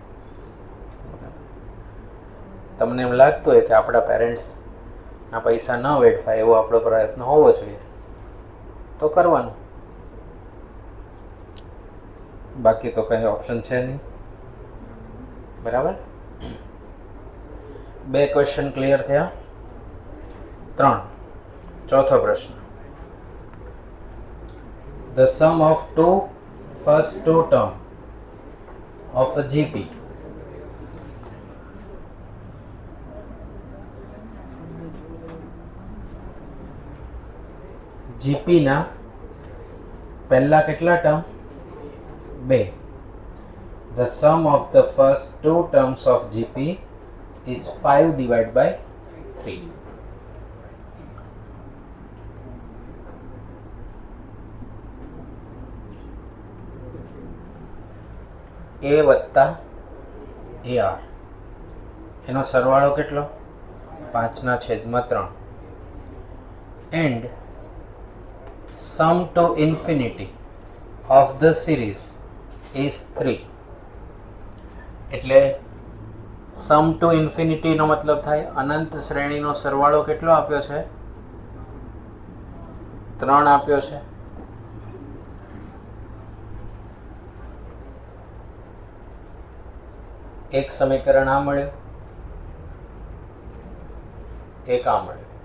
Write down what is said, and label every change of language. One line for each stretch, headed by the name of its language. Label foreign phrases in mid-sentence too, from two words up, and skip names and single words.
Gujarati: તમને એમ લાગતું હોય કે આપણા પેરેન્ટ્સ આ પૈસા ન વેડફાય એવો આપણો પ્રયત્ન હોવો જોઈએ તો કરવાનું, બાકી તો કઈ ઓપ્શન છે નહીં, બરાબર. 2 ક્વેશ્ચન ક્લિયર થયા. 3, ચોથો પ્રશ્ન.
English: The sum of first two term of a GP
Gujarati: ના પહેલા કેટલા ટર્મ?
English: 2. The sum of the first two terms of GP is 5/3.
Gujarati: A વત્તા AR એનો સરવાળો કેટલો? 5/3.
English: And sum to infinity of the series is 3.
Gujarati: એટલે
English: sum to infinity
Gujarati: નો મતલબ થાય અનંત શ્રેણીનો સરવાળો કેટલો આપ્યો છે? 3 આપ્યો છે. એક સમીકરણ આ મળ્યું, એક આ મળ્યું.